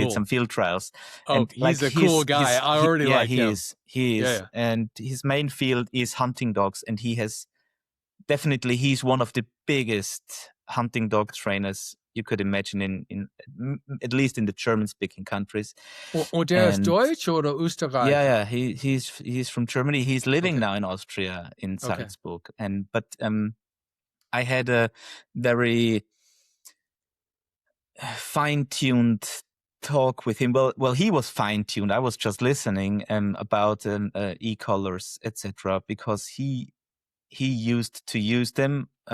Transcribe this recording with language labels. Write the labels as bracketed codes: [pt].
[en] did some field trials. Oh, and he's a cool guy. I already like him. He is. And his main field is hunting dogs. And he's one of the biggest hunting dog trainers you could imagine in at least in the German-speaking countries. [de] Und der ist Deutsch oder Österreich? [en] Yeah, he's from Germany. He's living now in Austria, in Salzburg. But I had a very fine-tuned talk with him. Well, he was fine-tuned. I was just listening about e-collars, etc., because he used to use them.